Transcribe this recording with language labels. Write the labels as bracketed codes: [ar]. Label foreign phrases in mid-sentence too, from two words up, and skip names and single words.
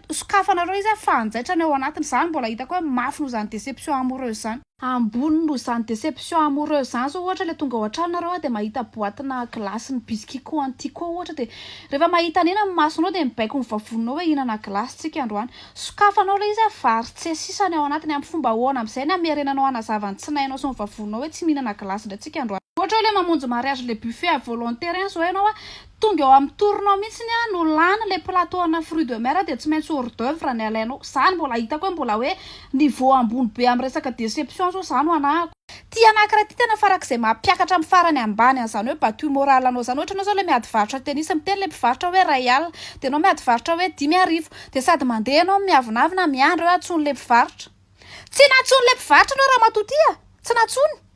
[mg] sokafanareo izy fanjaitra ny ao anatiny zany mbola hitako hoe mafy noho zany [fr] déception amoureuse [mg] zany ambony noho zany [fr] déception amoureuse [mg] zany zao ohatra le tonga ao an-tranonareo de mahita boatina glace ny biscuit Quantico ohatra de rehefa mahita an'iny amin'ny masonao de mibaiko ny vavonao hoe hihinana glace tsika androany sokafanao le izy vary tsy sisany ao anatiny amin'ny fomba ahoana amin'izay ny amerenanao anazavany tsy nainao sy ny vavonao hoe tsy mihinana glace ndray tsika androany ohatra le mamonjy mariage le [fr] buffet à volontaire [mg] zao ianao tonga eo amin'ny toronao mihitsiny no lana le plateau ana [fr] fruit de mer [mg] de tsy maintsy [fr] hors d'œuvre [mg] ny alainao zany mbola hitako hoe mbola hoe niveau ambony be amin'ny resaka déception zao zany ho anahako ty anankiray ty tena farak'izay mampiakatra amin'ny farany ambany an'izany hoe [fr] battu moral [mg] anao zany ohatra anao zao le miady varotra tennis miteny le mpivarotra hoe ray alina de anao miady varotra hoe 10,000 de sady mandeha anao miavonavina miandro hoe atsony le mpivarotra tsy natsony le mpivarotra anao raha matotia tsy natsony